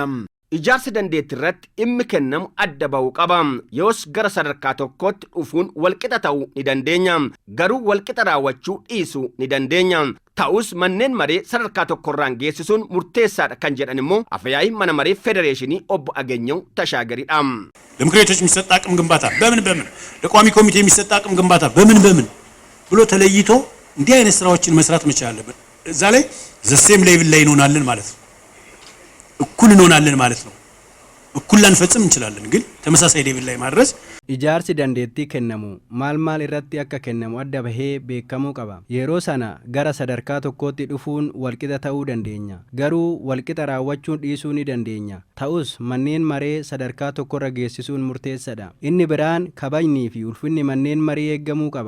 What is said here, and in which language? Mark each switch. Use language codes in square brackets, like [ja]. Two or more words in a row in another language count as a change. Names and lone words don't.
[om] Ijaarsi dandeettii irratti dhimmi kennamu adda ba'uu qaba. Yoos gara sadarkaa tokkootti dhufuun walqixa ta'uu ni dandeenya. Garuu walqixa raawwachuu dhiisuu ni dandeenya. Ta'us manneen maree sadarkaa tokkorraan geessisuun murteessaadha kan jedhan immoo afyaa'ii mana maree ፌዴሬሽን obbo Agenyew Tashaagariidha. [am] ለምክር ቤቶች የሚሰጥ አቅም ግንባታ በምን ለቋሚ ኮሚቴ የሚሰጥ አቅም ግንባታ በምን ብሎ ተለይቶ እንዲህ አይነት ስራዎችን መስራት መቻል አለበት። እዛ ላይ [en] the same level [am] ላይ እንሆናለን ማለት ነው። እኩል እንሆናለን ማለት ነው። እኩል ላንፈጽም እንችላለን፣ ግን ተመሳሳይ ሌቭል ላይ ማድረስ [om] ijaarsi dandeettii kennamu maal irratti akka kennamu adda bahee beekamuu qaba. Yeroo sana gara sadarkaa tokkootti dhufuun walqixa ta'uu dandeenya. Garuu walqixa raawwachuun dhiisuu ni dandeenya. Ta'us manneen maree sadarkaa tokkorra geessisuun murteessaadha. Inni biraan kabajnii fi ulfinni manneen marii eeggamuu qaba.